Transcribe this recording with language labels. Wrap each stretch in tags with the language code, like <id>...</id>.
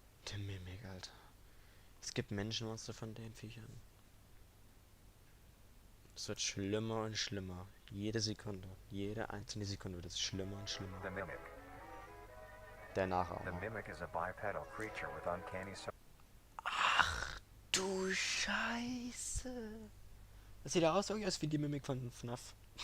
<de>Der Mimik, Alter. Es gibt Menschenmonster von den Viechern. Es wird schlimmer und schlimmer. Jede Sekunde. Jede einzelne Sekunde wird es schlimmer und schlimmer.</de> <en>The mimic.</en> <de>Der</de> <en>The</en> <de>Nachahmer.</de> <en>mimic is a bipedal creature with uncanny</en> <de>Ach du Scheiße. Das sieht aus wie die Mimik von FNAF.</de>